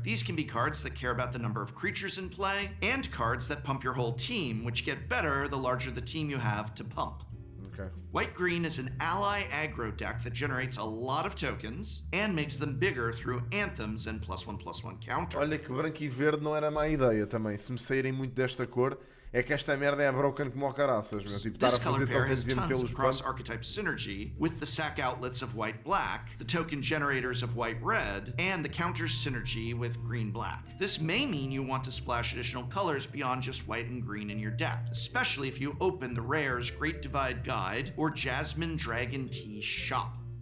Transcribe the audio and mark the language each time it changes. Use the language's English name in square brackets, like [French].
[English] These can be cards that care about the number of creatures in play, and cards that pump your whole team, which get better the larger the team you have to pump. White-green is an ally aggro deck that generates a lot of tokens and makes them bigger through anthems and +1/+1 counter. [Portuguese] Olha que branco e verde não era má ideia também. Se me saírem muito desta cor, é que esta merda é broken como o caraças, meu. Tipo, estar a fazer tokens e metê-los [English] cross-archetype synergy with the sack outlets of white-black, the token generators of white-red, and the counter synergy with green-black. This may mean you want to splash additional colors beyond just white and green in your deck, especially if you open the Rare's Great Divide Guide or Jasmine Dragon Tea Shop.